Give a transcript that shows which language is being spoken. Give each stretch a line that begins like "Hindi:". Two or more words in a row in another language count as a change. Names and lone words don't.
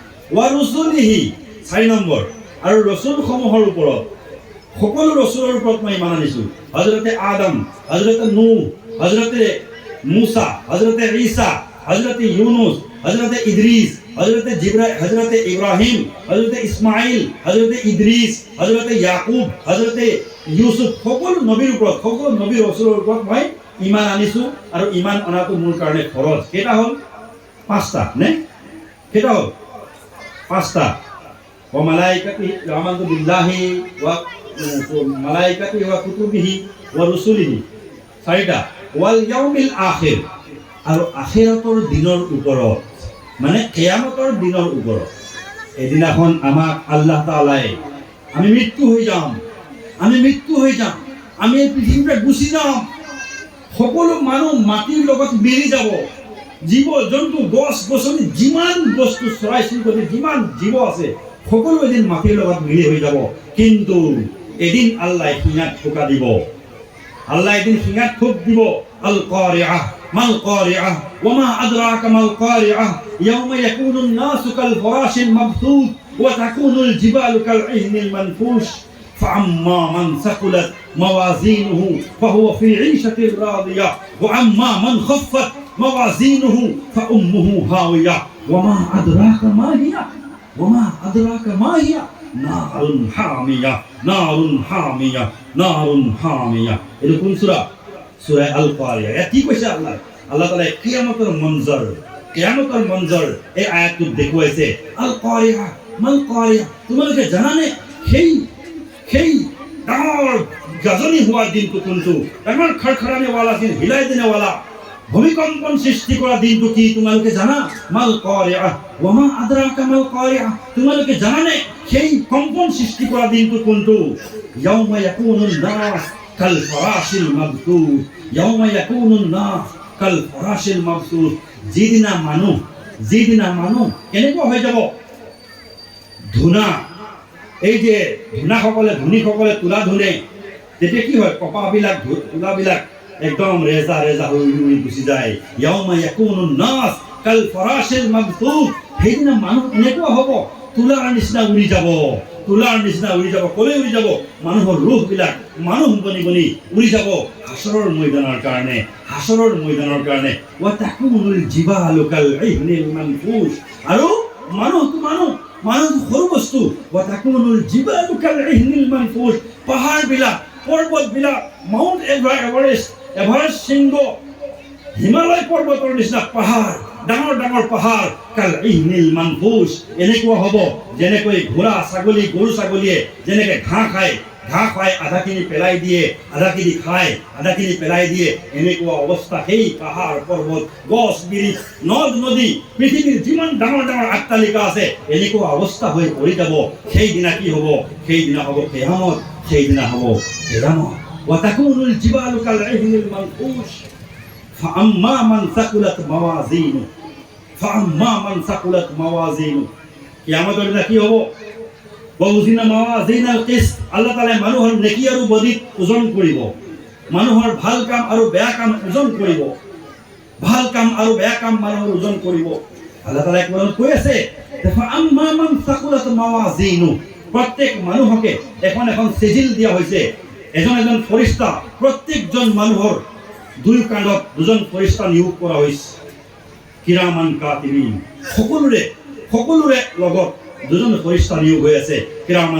Arabic: ورسله
Assamese: 4 নম্বৰ আৰু ৰসুলসমূহৰ ওপৰত সকলো ৰসুলৰ ওপৰত মই ইমান আনিছোঁ হযৰতে আদম হযৰতে নূহ হযৰতে মুসা হযরতে ঈসা হযরতে ইউনুস হযরতে ইদ্রিস হযরতে ইব্রাহিম হযরতে ইসমাইল হযরতে ইদ্রিস হযরতে ইয়াকুব হযরতে ইউসুফ সকলো নবীৰ ওপৰত সকলো নবী ৰাসূলৰ ওপৰত মই ঈমান আনিছোঁ আৰু ঈমান অনাটো মোৰ কাৰণে ফৰজ কেটা হ'ল পাঁচটা নে কেটা হ'ল পাঁচটা
Arabic: وملائكته آمنت بالله وملائكته وكتبه ورسله
Assamese: চাৰিটা
Arabic: واليوم الآخر
Assamese: আৰু আখিৰাতৰ দিনৰ ওপৰত মানে কিয়ামতৰ দিনৰ ওপৰত এদিনাখন আমাক আল্লাহ তাআলাই আমি মৃত্যু হৈ যাম আমি এই পৃথিৱীৰ গুচি যাম সকলো মানুহ মাটিৰ লগত মিলি যাব জীৱ জন্তু গছ গছনি যিমান বস্তু চৰাই চিৰিকটি যিমান জীৱ আছে সকলো এদিন মাটিৰ লগত মিলি হৈ যাব কিন্তু এদিন আল্লাহ সিঙাত ঠোকা দিব আল্লাহ এদিন সিঙাত ঠোক দিব
Arabic: القارعة ما القارعة وما أدراك ما القارعة يوم يكون الناس كالفراش المبثوث وتكون الجبال كالعهن المنفوش فأما من ثقلت موازينه فهو في عيشة راضية وأما من خفت موازينه فأمه هاوية وما أدراك ما هي نار حامية
Assamese: এটা কোন সূরা সূরা আল কারিয়া এটি কইছে আল্লাহ তাআলা কিয়ামতের মঞ্জর এই আয়াতটো দেখুৱাইছে
Arabic: القارعة ما القارعة
Assamese: তোমালোকে জানানে সেই ডাঙৰ গাজনি হোৱাৰ দিনটো কোনটো ডাঙৰ খৰখৰানিৱালা দিন হিলাই দিনেৱালা ভূমিকম্পন সৃষ্টি কৰা দিনটো কি তোমালোকে জানা
Arabic: ما القارعة وما أدراك ما
Assamese: কারিয়া তোমালোকে জানানে সেই কম্পন সৃষ্টি কৰা দিনটো কোনটো
Arabic: يوم يكون الناس كالفراش المبثوث يوم يكون الناس كالفراش المبثوث
Assamese: যিদিনা মানুহ কেনেকুৱা হৈ যাব ধুনা এই যে ধুনীসকলে তুলা ধুনে তেতিয়া কি হয় কপাহবিলাক তুলাবিলাক একদম ৰেজা হৈ গুচি যায়
Arabic: يوم يكون الناس كالفراش المبثوث
Assamese: সেইদিনা মানুহ এনেকুৱা হ'ব তুলাৰ নিচিনা উৰি যাব কলৈ উৰি যাব মানুহৰ ৰূহবিলাক মানুহ বনি উৰি যাব হাসৰৰ ময়দানৰ কাৰণে
Arabic: وتكون الجبال كالعهن المنفوش
Assamese: আৰু মানুহ সৰু বস্তু
Arabic: وتكون الجبال كالعهن المنفوش
Assamese: পাহাৰবিলাক পৰ্বতবিলাক মাউণ্ট এভাৰেষ্ট শৃংগ হিমালয় পৰ্বতৰ নিচিনা পাহাৰ ডাঙৰ পাহাৰ
Arabic: كالعهن المنفوش
Assamese: এনেকুৱা হ'ব যেনেকৈ ঘোঁৰা ছাগলী গৰু ছাগলীয়ে যেনেকৈ ঘাঁহ খায় আধাখিনি পেলাই দিয়ে আধাখিনি খায় আধাখিনি পেলাই দিয়ে এনেকুৱা অৱস্থা সেই পাহাৰ পৰ্বত গছ বিৰিখ নদ নদী পৃথিৱীৰ যিমান ডাঙৰ অট্টালিকা আছে এনেকুৱা অৱস্থা হৈ পৰি যাব সেইদিনা কি হ'ব সেইদিনা হ'ব কিয়ামত
Arabic: وتكون الجبال كالعهن المنفوش فأما من ثقلت
Assamese: موازينه কিয়ামতৰ দিনা কি হ'ব
Arabic: ونضع الموازين القسط
Assamese: আল্লাহ তাআলা মানুহৰ নেকি আৰু বদিত ওজন কৰিব মানুহৰ ভাল কাম আৰু বেয়া কাম ওজন কৰিব আল্লাহ তাআলা কোৰানত কৈ আছে
Arabic: فأما من ثقلت موازينه
Assamese: প্ৰত্যেক মানুহকে এখন সিজিল দিয়া হৈছে এজন ফৰিস্তা প্ৰত্যেকজন মানুহৰ দুই কাণ্ডত দুজন ফৰিস্তা নিয়োগ কৰা হৈছে
Arabic: كراما كاتبين
Assamese: সকলোৰে লগত দুজন ফৰিস্তা নিয়োগ হৈ আছে কিৰামান